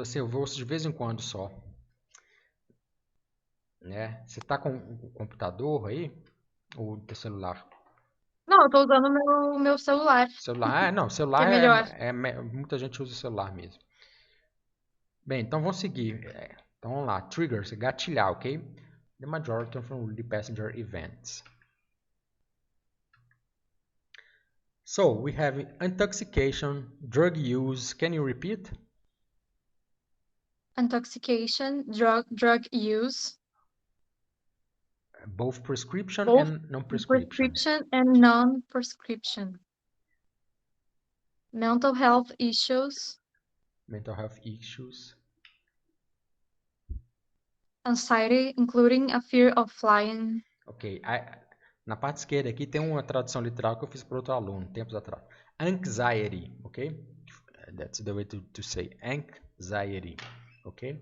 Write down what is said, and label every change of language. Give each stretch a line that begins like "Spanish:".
Portuguese: Assim, eu ouço de vez em quando só. Né? Você tá com o computador aí? Ou teu celular? Não, eu tô usando o meu celular, Celular? Não. que é Celular melhor. muita gente usa o celular mesmo. Bem, então vamos seguir. Então vamos lá. Triggers, gatilhar, ok?
English: The majority of unruly passenger events. So, we have intoxication, drug use. Can you repeat? Intoxication, drug use, Both prescription both and non-prescription. prescription and non-prescription. Mental health issues, Mental health issues. anxiety, including a fear of flying. Ok.
Portuguese: Na parte esquerda aqui tem uma tradução literal que eu fiz para outro aluno, tempos atrás.
English: Anxiety, ok? That's the way to say anxiety, ok?